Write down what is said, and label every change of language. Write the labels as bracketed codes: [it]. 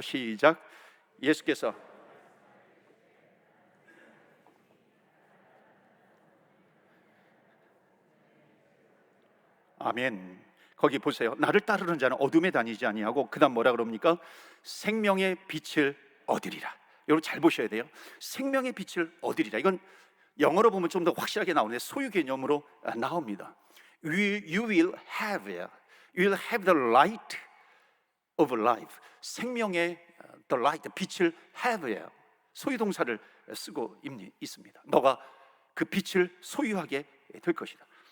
[ko] 시작. 예수께서 아멘. 거기 보세요. 나를 따르는 자는 어둠에 다니지 아니하고 그다음 뭐라 그럽니까? 생명의 빛을 얻으리라. 여러분 잘 보셔야 돼요. 생명의 빛을 얻으리라. 이건 영어로 보면 좀 더 확실하게 나오는데 소유 개념으로 나옵니다. [en] You will have the light of life. [ko] 생명의 the light, 빛을 have예요. 소유 동사를 쓰고 있습니다. 너가 그 빛을 소유하게 될 것이다.